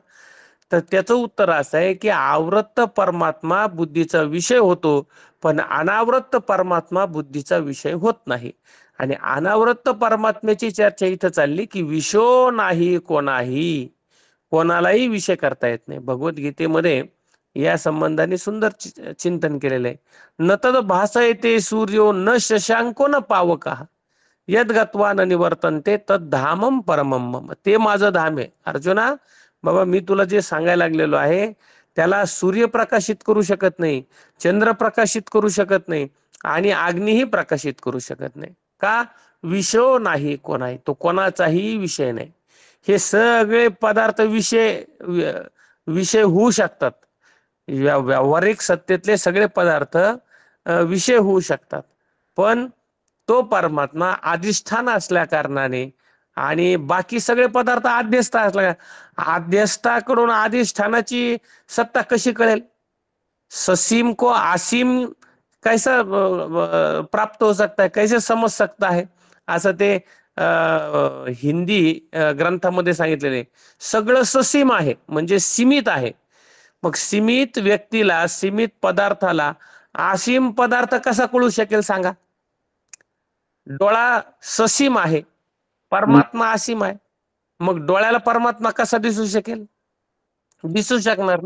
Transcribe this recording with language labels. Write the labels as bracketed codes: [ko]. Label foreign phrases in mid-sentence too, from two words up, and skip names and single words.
[mr] तर त्याचं उत्तर असं आहे की आवृत्त परमात्मा बुद्धीचा विषय होतो, पण अनावृत्त परमात्मा बुद्धीचा विषय होत नाही. आणि अनावृत्त परमात्म्याची चर्चा इथं चालली की विषो नाही कोणाही, कोणालाही विषय करता येत नाही. भगवद्गीतेमध्ये या संबंधाने सुंदर चिंतन केलेलं आहे. [sa] न तद भासयते सूर्यो न शशांको न पावका यद गत्वा न निवर्तन्ते तद धामम परमम मम. [mr] ते माझं धाम आहे. अर्जुना बाबा, मी तुला जे सांगायला लागलेलो आहे त्याला सूर्य प्रकाशित करू शकत नाही, चंद्र प्रकाशित करू शकत नाही आणि अग्निही प्रकाशित करू शकत नाही. का, विषय नाही कोणाही, तो कोणाचाही विषय नाही. हे सगळे पदार्थ विषय होऊ शकतात. व्यावहारिक सत्तेतले सगळे पदार्थ विषय होऊ शकतात, पण तो परमात्मा अधिष्ठान असल्या कारणाने आणि बाकी सगळे पदार्थ आद्यस्थ असल्या, आद्यस्थाकडून अधिष्ठानाची सत्ता कशी कळेल, [hi] ससीम को आसीम कैसा प्राप्त हो सकता है, कैसे समज सकता है, [mr] असं ते हिंदी ग्रंथामध्ये सांगितलेले. सगळं ससीम आहे म्हणजे सीमित आहे. मग सीमित व्यक्तीला, सीमित पदार्थाला असीम पदार्थ कसा कळू शकेल सांगा. डोळा ससीम आहे, परमात्मा असीम आहे, मग डोळ्याला परमात्मा कसा दिसू शकेल, दिसू शकणार नाही.